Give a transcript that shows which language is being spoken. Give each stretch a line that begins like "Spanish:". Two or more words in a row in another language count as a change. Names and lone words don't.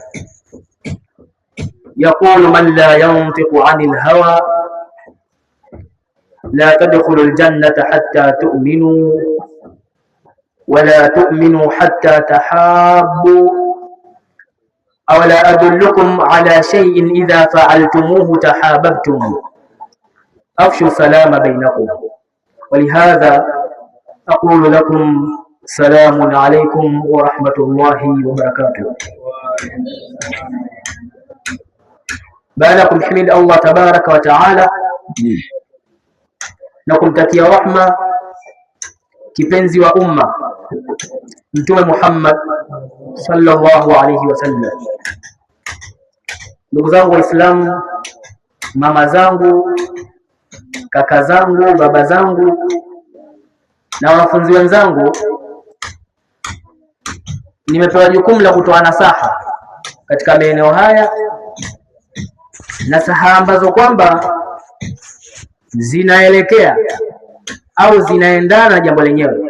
Arabic: يقول من لا ينطق عن الهوى: لا تدخلوا الجنة حتى تؤمنوا، ولا تؤمنوا حتى تحابوا، أولا أدلكم على شيء إذا فعلتموه تحاببتم، أفشوا السلام بينكم. ولهذا أقول لكم سلام عليكم ورحمة الله وبركاته. بأنكم حمد الله تبارك وتعالى
Swahili: na kumtakia rahma kipenzi wa umma Mtume Muhammad
Arabic: صلى الله عليه وسلم.
Swahili: Ndugu zangu Waislamu, mama zangu, kaka zangu, baba zangu na wanafunzi wenzangu, nimepewa jukumu la kutoa nasaha katika maeneo haya, nasaha ambazo kwamba zinaelekea au zinaendana na jambo lenyewe.